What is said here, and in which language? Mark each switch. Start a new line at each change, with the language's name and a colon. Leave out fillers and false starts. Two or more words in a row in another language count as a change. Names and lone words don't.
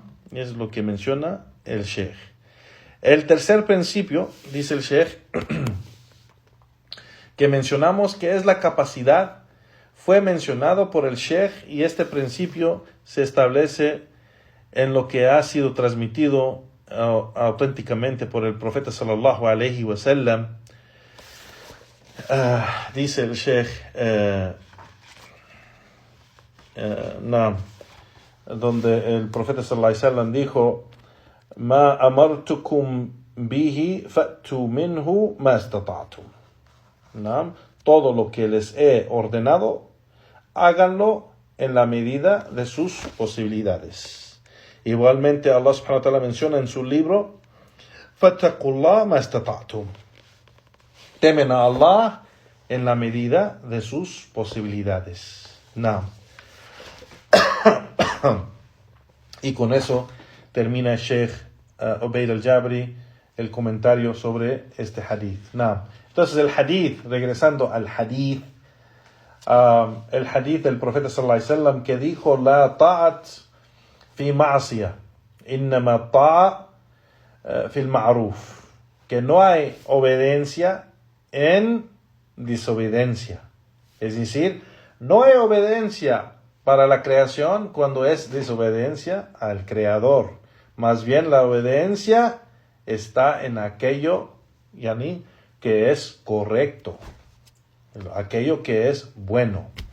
Spanish: Es lo que menciona el Sheikh. El tercer principio, dice el Sheikh, que mencionamos, que es la capacidad, fue mencionado por el Sheikh, y este principio se establece en lo que ha sido transmitido auténticamente por el profeta
Arabic: صلى الله عليه وسلم.
Spanish: Dice el Sheikh, donde el profeta
Arabic: صلى الله عليه وسلم
Spanish: dijo:
Arabic: "ما أمرتكم به فأتوا منه ما استطعتم."
Spanish: Todo lo que les he ordenado, háganlo en la medida de sus posibilidades. Igualmente
Arabic: الله سبحانه وتعالى
Spanish: menciona en su libro:
Arabic: "فاتقوا الله ما استطعتم."
Spanish: Temen a Allah en la medida de sus posibilidades. Y con eso termina el Sheikh Ubayd al-Jabri el comentario sobre este hadith. Entonces el hadith, regresando al hadith, el hadith del profeta
Arabic: صلى الله عليه وسلم
Spanish: que dijo:
Arabic: "لا طاعة في معصية إنما طاعة في المعروف",
Spanish: que no hay obediencia en desobediencia. Es decir, no hay obediencia para la creación cuando es desobediencia al Creador. Más bien la obediencia está en aquello, yani, que es correcto, aquello que es bueno.